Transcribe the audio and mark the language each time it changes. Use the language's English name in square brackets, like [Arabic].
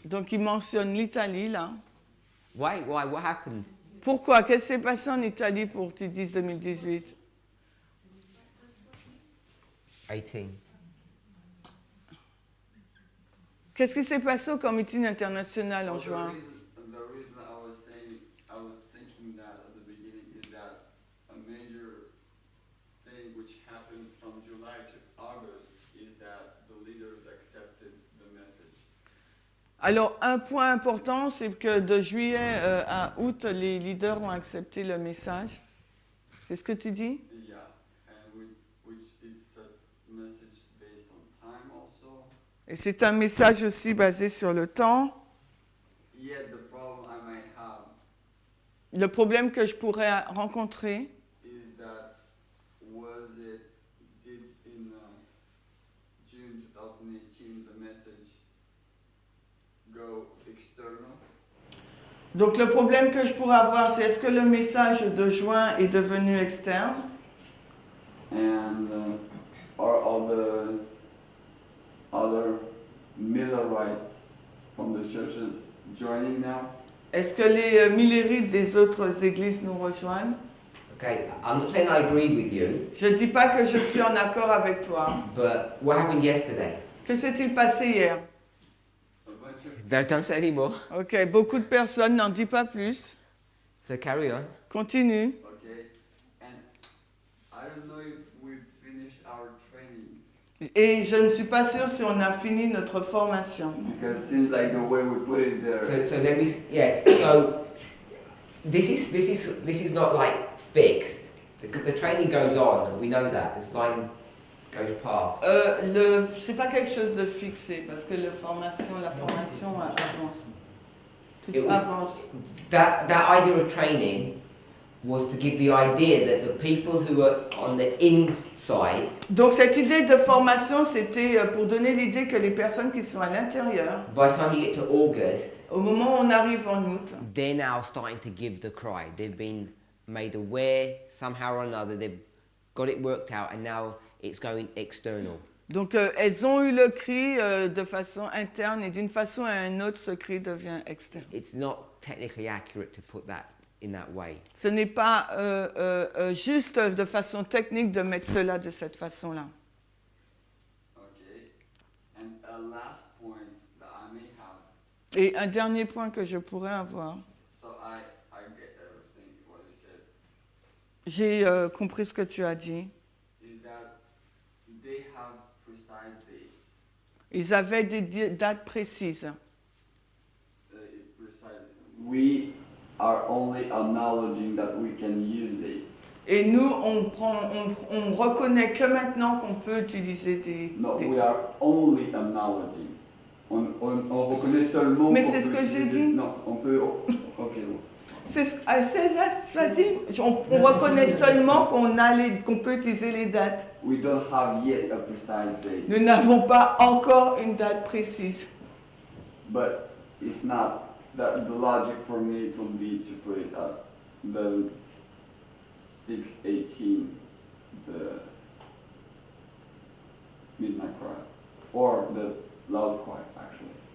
[French] Donc il mentionne l'Italie là. [English] Why? What happened? [French] Pourquoi? Qu'est-ce qui s'est passé en Italie pour que tu dises 2018? 18. Qu'est-ce qui s'est passé au Comité international en [English] Well, [French] juin? [English] the reason I was thinking that at the beginning is that a major thing which happened from July to August is that the leaders accepted the message. [French] Alors, un point important, c'est que de juillet à août, les leaders ont accepté le message. C'est ce que tu dis? [English] Yeah, and which it's a message based on time also. [French] Et c'est un message aussi basé sur le temps. [English] Yet the problem I might have [French] Le problème que je pourrais rencontrer, [English] is that was it did in June 2018 the message go external? [French] donc le problème que je pourrais avoir, c'est est-ce que le message de juin est devenu externe? [English] And are all the other Millerites from the churches joining now? [French] Est-ce que les millérites des autres églises nous rejoignent? [English] Okay, I'm not saying I agree with you, [French] Je ne dis pas que je suis en accord avec toi. [English] but what happened yesterday? [French] Que s'est-il passé hier? [English] A bunch of Don't say anymore. [French] Ok, beaucoup de personnes n'en disent pas plus. [English] So carry on. [French] Continue. [English] okay, and I don't know if we've finished our training [French] Et je ne suis pas sûre si on a fini notre formation. [English] because it seems like the way we put it there. So let me, yeah. So this is not like fixed because the training goes on. We know that this line goes past. [French] C'est pas quelque chose de fixé parce que la formation avance. Tout [English] It was- [French] avance. [English] That idea of training was to give the idea that the people who are on the inside [French] Donc cette idée de formation, c'était pour donner l'idée que les personnes qui sont à l'intérieur, [English] by the time you get to August, [French] au moment où on arrive en août, [English] they're now starting to give the cry. They've been made aware somehow or another. They've got it worked out, and now it's going external. [French] donc elles ont eu le cri de façon interne et d'une façon à une autre, ce cri devient externe. [English] It's not technically accurate to put that in that way. [French] Ce n'est pas juste de façon technique de mettre cela de cette façon-là. [English] Okay, and a last point that I may have. [French] Et un dernier point que je pourrais avoir, [English] So I get everything what you said. [French] j'ai compris ce que tu as dit. [English] Is that they have precise dates. [French] Ils avaient des dates précises. [English] Precise. We are only acknowledging that we can use dates. [French] Et nous, on reconnaît que maintenant qu'on peut utiliser des... [English] No, [French] des- [English] we are only acknowledging. [French] On reconnaît seulement. Mais qu'on c'est ce peut que j'ai utiliser- dit. Non, on peut. Ok, bon. C'est ça, tu l'as dit. On reconnaît seulement qu'on peut utiliser les dates. [English] We don't have yet a precise date. [French] Nous n'avons pas encore une date précise. [English] But if not, that the logic for me it would be to put it at the 6/18, the midnight cry, or the loud cry actually.